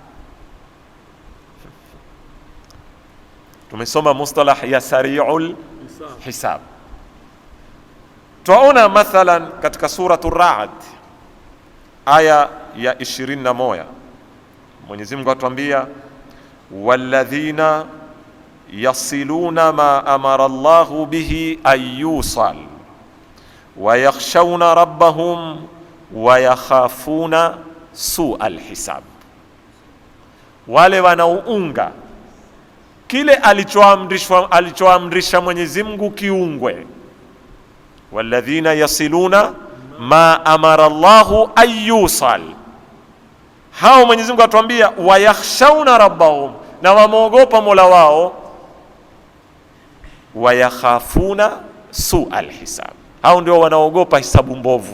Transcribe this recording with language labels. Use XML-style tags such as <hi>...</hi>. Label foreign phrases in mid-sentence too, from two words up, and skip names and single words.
<sw>Tumesoma mustalah ya</sw> <ar>سريع الحساب.</ar> <sw>Tuona mathalan katika suratul Ra'd aya ya 21, Mwenyezi Mungu atuambia</sw> <ar>والذين يصلون ما أمر الله به أن يوصل ويخشون ربهم ويخافون سوء الحساب,</ar> <sw>wale wanaounga kile alichoamrisha Mwenyezi Mungu kiungwe.</sw> <ar>والذين يصلون ما أمر الله أن يوصل,</ar> <sw>hao Mwenyezi Mungu atuambia</sw> <ar>ويخشون ربهم,</ar> <sw>na wamuogopa Mola wao,</sw> <ar>ويخافون سوء الحساب,</ar> <sw>hao ndio wanaogopa hisabu mbovu.</sw>